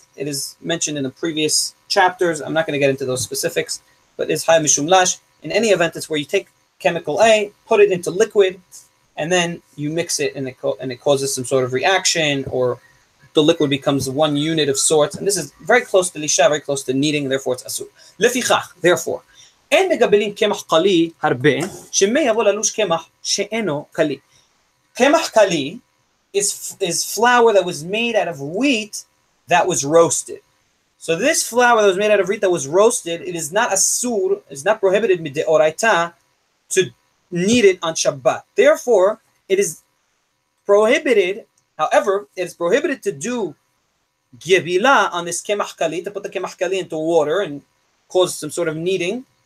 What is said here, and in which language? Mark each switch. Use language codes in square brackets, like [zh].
[en] It is mentioned in the previous chapters. I'm not going to get into those specifics, but it's hayav mishum lash. In any event, it's where you take chemical A, put it into liquid, and then you mix it, and it causes some sort of reaction, or the liquid becomes one unit of sorts. And this is very close to lisha, very close to kneading, and therefore it's asur. [he] Lefichach, [en] therefore, [he] אין מגבלים קמח קלי הרבה, שמי יבוא ללוש קמח שאינו קלי. [en] Kemach kali is flour that was made out of wheat that was roasted. So this flour that was made out of wheat that was roasted, it is not asur, it's not prohibited mideoraita to knead it on Shabbat. Therefore, it is prohibited, however, it is prohibited to do gebila on this kemach kali, to put the kemach kali into water and cause some sort of kneading.